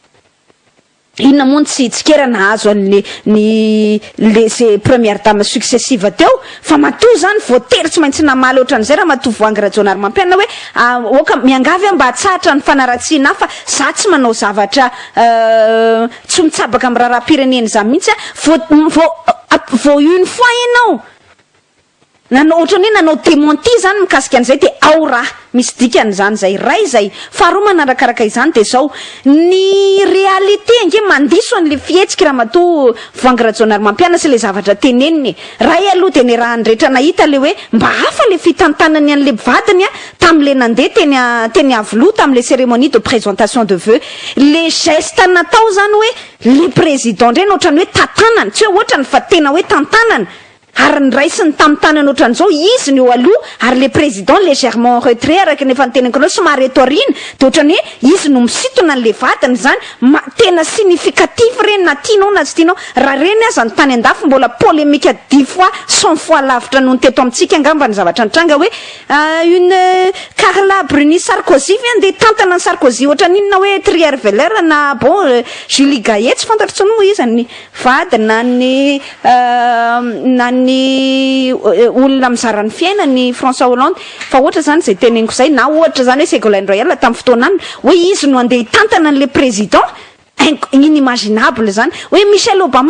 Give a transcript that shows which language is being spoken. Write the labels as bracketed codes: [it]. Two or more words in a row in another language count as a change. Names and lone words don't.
[mg] inona moa tsy tsikera nahazo ny zay [fr] première dame [mg] successive teo fa matoa zany voatery tsy maintsy namaly ohatran'izay raha matoa voangy Rajaonarymampianina hoe oka miangavy mba hatsahatra ny fanaratsiana fa za tsy manao zavatra tsy mitsabaka amin'ny raharaham-pirenena za mihitsy vo [fr] une fois [mg] ianao nanao ohatrany hoe nanao démenti zany mikasika an'izay de ao raha misy dikany zany zay ray zay faharoa manarakaraka izany de zao ny réalité nge mandiso an'le fihetsika raha matoa voangy Rajaonarymampianina sy le zavatra teneniny ray aloha de ny raha andrehetra nahita le hoe mba hafa le fitantanany an'le vadiny tam'le nandeha teny avoloa tam'le [fr] cérémonie de présentation de vœux le geste [mg] natao zany hoe le président ndreny ohatrany hoe tantanany tsy hoe ohatrany fa tena hoe tantanany ary ny raisiny tamin'ny tanany ohatran'izao izy ny eo aloha ary [fr] le président légèrement retrait [mg] araka nefa niteneniko anao somary eto aoriana de ohatrany hoe izy no misintona an'le vadiny zany tena significatif reny na tianao na tsy tianao raha reny aza ny tany andafy mbola polémique [fr] 10 fois 100 fois [mg] lavitra noho ny teto amintsika angamba ny zavatra nitranga hoe une Carla Bruni Sarkozy andeha tantana ny Sarkozy ohatrany inona hoe Trier Veller na bon Julie Gaillet tsy fantatro tsony moa izy ny vady na ny olona mizara ny fiaina ny François Hollande fa ohatra zany zay teneniko zay na ohatra zany hoe Ségolène Royal tamin'ny fotoanany hoe izy no andeha tantana an'le président inimaginable zany hoe Michelle Obama